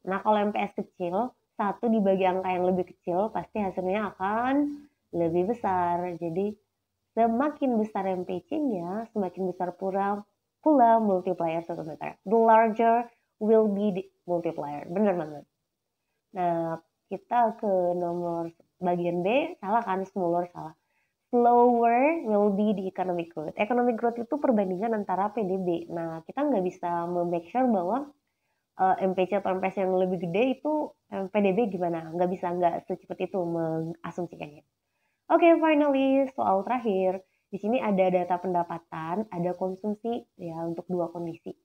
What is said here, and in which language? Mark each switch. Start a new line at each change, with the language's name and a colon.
Indonesian: Nah, kalau MPS kecil, 1 dibagi angka yang lebih kecil, pasti hasilnya akan lebih besar. Jadi, semakin besar MPC-nya, semakin besar pula multiplier 1 meter.
English: The larger will be the multiplier.
Indonesian: Bener banget. Nah, kita ke nomor bagian B, salah kan?
English: Smaller, salah. Slower will be the economic growth.
Indonesian: Economic growth itu perbandingan antara PDB. Nah, kita nggak bisa make sure bahwa MPC atau MPS yang lebih gede itu PDB gimana. Nggak secepat itu mengasumsikannya. Oke, finally, soal terakhir. Di sini ada data pendapatan, ada konsumsi ya untuk 2 kondisi.